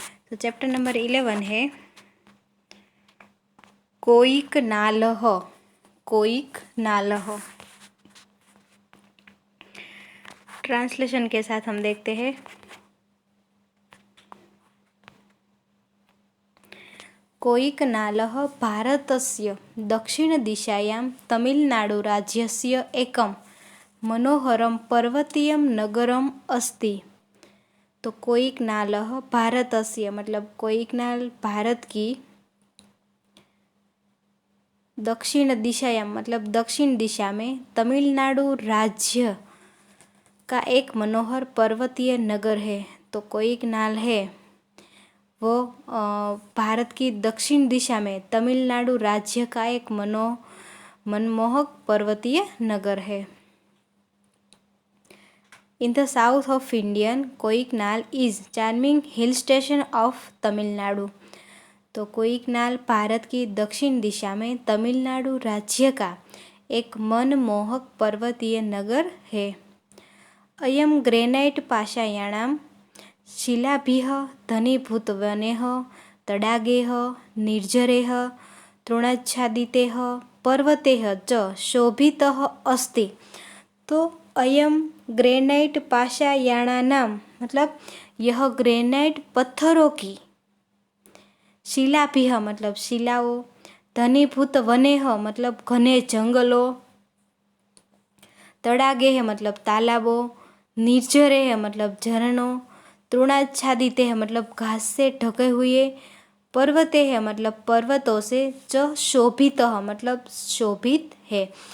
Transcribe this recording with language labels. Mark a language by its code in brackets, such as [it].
[hi] तो chapter number 11 है कोईक नालह। कोईक नालह। Translation के साथ हम देखते हैं। [sa] कोईक नालः भारतस्य दक्षिणदिशायां तमिळ्नाडुराज्यस्य एकं मनोहरं पर्वतीयं नगरम् अस्ति। [hi] तो कोईक नालः भारतस्य मतलब कोईक नाल भारत की [sa] दक्षिण दिशायां [hi] मतलब दक्षिण दिशा में तमिलनाडु राज्य का एक मनोहर पर्वतीय नगर है। तो कोईक नाल है वो भारत की दक्षिण दिशा में तमिलनाडु राज्य का एक मनमोहक पर्वतीय नगर है। [en] In the south of Indian कोईकनाल is charming hill station of Tamil Nadu. [hi] तो कोईकनाल भारत की दक्षिण दिशा में तमिलनाडु राज्य का एक मनमोहक पर्वतीय नगर है। [sa] अयम ग्रेनाइट पाषायाणाम शिलाभिः घनीभूतवनैः तडागैः निर्झरैः तृणाच्छादितैः पर्वतैः च शोभितः अस्ति। [hi] तो [sa] अयम ग्रेनाइट पाषायाणानां [hi] मतलब यह ग्रेनाइट पत्थरों की शिलाभिः मतलब शिलाओं, [sa] घनीभूत वनैः [hi] मतलब घने जंगलों, तडागैः मतलब तालाबों, निर्झरैः मतलब झरनों, तृणाच्छादित है मतलब घास से ढके हुए, पर्वते है मतलब पर्वतों से, [sa] च शोभित [hi] मतलब शोभित है।